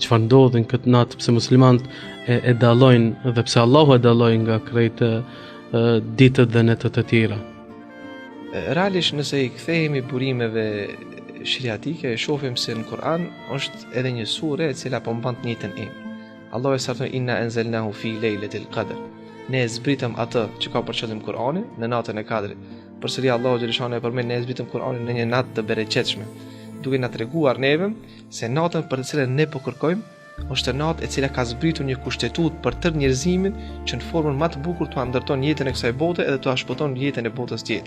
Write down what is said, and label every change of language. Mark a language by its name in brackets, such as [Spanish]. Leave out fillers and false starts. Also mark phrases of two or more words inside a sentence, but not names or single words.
[Albanian] Çfarë ndodhin këtë natë, pse muslimanët e dallojnë dhe pse Allahu e dalloi nga krejt ditët dhe netët e tjera? Realisht nëse i kthehemi burimeve shariatike, shohim se në Kur'an është edhe një sure e cila po mban të njëjtën emër. Allahu e thot: [Arabic] إنا أنزلناه في ليلة القدر. [Albanian] Ne e zbritëm atë që ka për qëllim Kur'ani në natën e Kadrit. Përsëri Allahu xhaleshano e përmend: ne e zbritëm Kur'anin në një natë të bereqetshme, duke na treguar neve se natën për të cilën ne po kërkojmë është natë e cila ka zbritur një kushtetut për tërë njerëzimin që në formën më të bukur t'u ndërton jetën e kësaj bote edhe t'u shpëton jetën e botës tjetër.